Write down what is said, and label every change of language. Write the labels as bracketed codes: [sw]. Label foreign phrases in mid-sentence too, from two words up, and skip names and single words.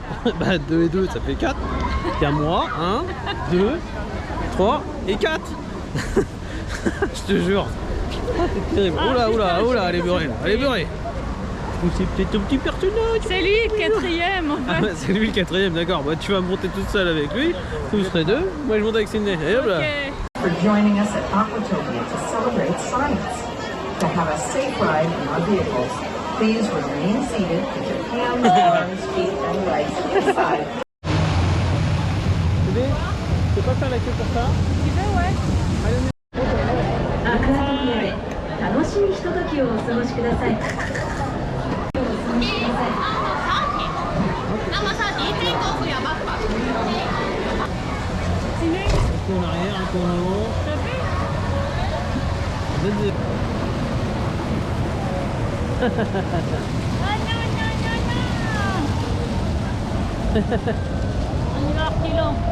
[fr] Bah 2 et 2 ça fait 4. Il y a moi, 1, 2, 3 et 4. Je te jure. C'est terrible. Oula, elle est beurrée là, elle est beurrée. Ou c'est peut-être un petit personnage. C'est lui le quatrième en fait. Ah, c'est lui le quatrième, d'accord. Bah tu vas monter toute seule avec lui. Vous serez deux. Moi je monte avec Sydney. Et hop là. Okay. [en] For joining us at Aquatopia to celebrate science. To have a safe ride in our vehicles, please remain seated with your hands, arms, feet, and legs inside. [fr] Bébé, tu peux pas faire la queue pour ça? Tu veux, ouais. [ja] アクアトピアで楽しいひとときをお過ごしください。 [fr] Un coup en arrière, un coup en avant. Vas-y. On y va reculons.